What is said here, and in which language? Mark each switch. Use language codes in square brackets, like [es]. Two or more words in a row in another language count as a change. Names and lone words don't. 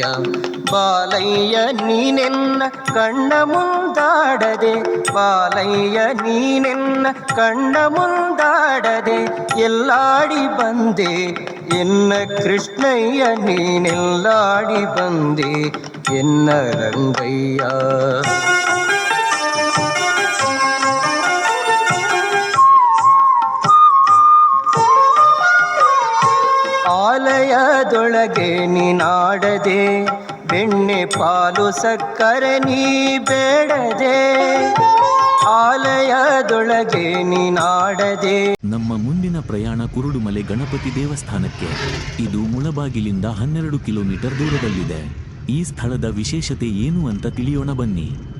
[kn] ಬಾಲಯ್ಯ ನೀನೆನ್ನ ಕಣ್ಣ ಮುಂದಾಡದೆ, ಬಾಲಯ್ಯ ನೀನೆನ್ನ ಕಣ್ಣ ಮುಂದಾಡದೆ, ಎಲ್ಲಾಡಿ ಬಂದೆ ಎನ್ನ ಕೃಷ್ಣಯ್ಯ, ನೀನೆಲ್ಲಾಡಿ ಬಂದೆ ಎನ್ನ ರಂಗಯ್ಯ. ಆಲಯದೊಳಗೆ ನೀನಾಡದೆ, ಬೆಣ್ಣೆ ಪಾಲು ಸಕ್ಕರೆ ನೀ ಬೇಡದೆ. ಆಲಯದೊಳಗೆ ನೀನಾಡದೆ. ನಮ್ಮ ಮುಂದಿನ ಪ್ರಯಾಣ ಕುರುಡುಮಲೆ ಗಣಪತಿ ದೇವಸ್ಥಾನಕ್ಕೆ. ಇದು ಮುಳಬಾಗಿಲಿಂದ 12 ಕಿಲೋಮೀಟರ್ ದೂರದಲ್ಲಿದೆ. ಈ ಸ್ಥಳದ ವಿಶೇಷತೆ ಏನು ಅಂತ ತಿಳಿಯೋಣ ಬನ್ನಿ.